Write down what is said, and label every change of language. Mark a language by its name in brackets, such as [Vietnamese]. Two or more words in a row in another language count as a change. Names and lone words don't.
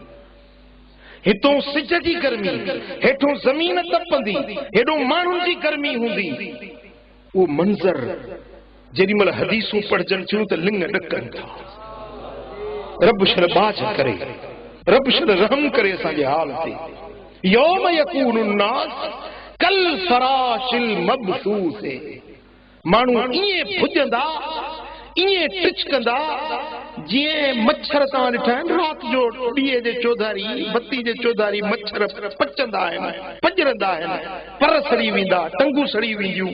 [Sindhi] हितों सिज जी गर्मी, हेठों ज़मीन तपंदी, हेॾो माण्हुनि जी गर्मी हूंदी। वो मंज़र जेॾी महिल हदीसूं पढ़जनि थियूं त लिंग ॾकनि था। रब शरबाज करे, रब शर रहम करे असांजे हाल ते। [Arabic] يوم يكون الناس كالفراش المبثوث, [Sindhi] माण्हू ईअं भुॼंदा, ईअं टिचकंदा जीअं मच्छर तव्हां ॾिठा आहिनि राति जो ॾींहं जे चौधारी, बत्ती जे चौधारी मच्छर पचंदा आहिनि, पजरंदा आहिनि, पर सड़ी वेंदा, टंगूं सड़ी वेंदियूं।